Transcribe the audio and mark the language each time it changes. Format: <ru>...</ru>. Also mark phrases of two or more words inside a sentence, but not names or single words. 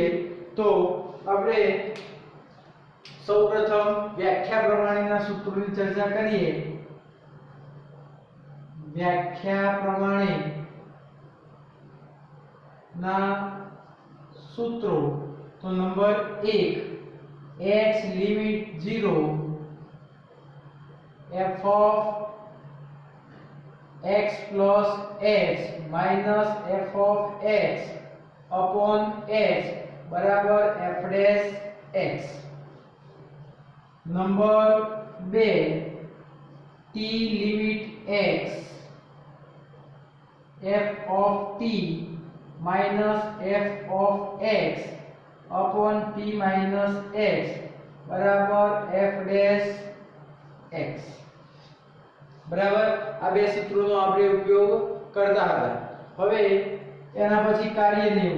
<gu>તો આપણે સૌપ્રથમ વ્યાખ્યા પ્રમાણેના સૂત્રોની ચર્ચા કરીએ। વ્યાખ્યા પ્રમાણે ના સૂત્રો તો નંબર 1 x લિમિટ 0</gu> <en>f of x plus h minus f of x upon h</en> <gu>બરાબર</gu> <en>f dash x।</en> <gu>નંબર 2 t લિમિટ x</gu> <en>f of t minus f of x upon t minus x</en> <gu>બરાબર</gu> <en>f dash x,</en> <gu>બરાબર। આ બે સૂત્રોનો આપણે ઉપયોગ કરતા હતા। હવે એના પછી કાર્ય નિયમો।</gu>